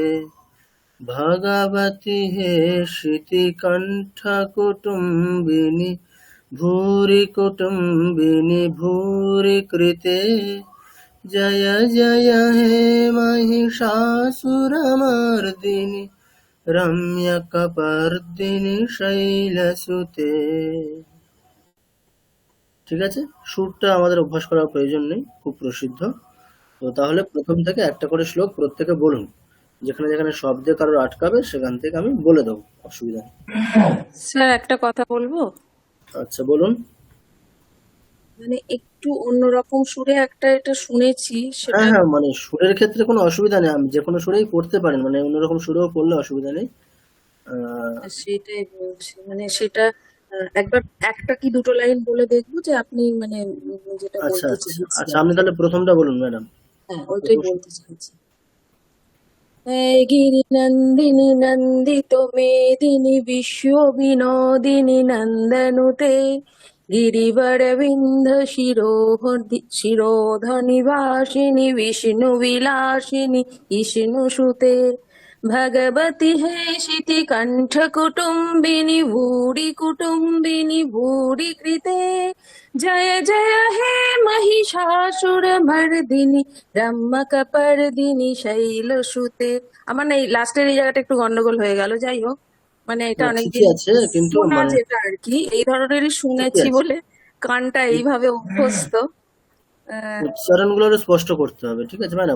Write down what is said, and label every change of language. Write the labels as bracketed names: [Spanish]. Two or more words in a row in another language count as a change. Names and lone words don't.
[Sanskrit] भगवति हेशिति कण्ठकुटुम्बिनि भूरि कुटुम्बिनि भूरि कृते जय जय हे महिषासुरमर्दिनि रम्यकपर्दिनि शैलसुते। [Bangla] ঠিক আছে, সুরটা আমাদের অভ্যাস করার প্রয়োজন নেই, খুব প্রসিদ্ধ। তো তাহলে প্রথম থেকে একটা করে শ্লোক প্রত্যেকে বলুন। যেখানে যেখানে শব্দে কারোর আটকাবে সেখান থেকে আমি বলে দেবো, অসুবিধা নেই। স্যার একটা কথা বলবো, আচ্ছা বলুন। মানে একটু অন্যরকম সুরে একটা এটা শুনেছি, সেটা হ্যাঁ হ্যাঁ, মানে সুরের ক্ষেত্রে কোনো অসুবিধা নেই, আমি যে কোনো সুরেই পড়তে পারেন, মানে অন্যরকম সুরেও পড়লে অসুবিধা নেই। সেটাই বলছি, মানে সেটা একবার একটা কি দুটো লাইন বলে দেখবো, যে আপনি মানে যেটা আচ্ছা বলতে আচ্ছা চাইছি আচ্ছা, আর আপনি কি। তাহলে প্রথমটা বলুন ম্যাডাম। হ্যাঁ, ওইটাই বলতে চাইছি। [Sanskrit] गिरिनन्दिनि नन्दितो मेदिनि विश्वविनोदिनि नन्दनुते शिरोधनिवासिनि विष्णुविलासिनि विष्णुसुते भगवति हेशिति कण्ठकुटुम्बिनि भूरि कुटुम्बिनि भूरि कृते जय जय हे महिषासुरमर्दिनि রম্যকপর্দিনী শৈলসুতে। [Bangla] আমার না এই লাস্টের এই জায়গাটা একটু গন্ডগোল হয়ে গেল, যাই হোক, মানে এটা না অনেকদিন ঠিকই আছে, কিন্তু শোনা, মানে যেটা আর কি এই ধরনেরই ঠিকই শুনেছি আছে, বলে কানটা এইভাবে অভ্যস্ত। আহ, উচ্চারণগুলো একটু স্পষ্ট করতে হবে, ঠিক আছে ম্যাডাম।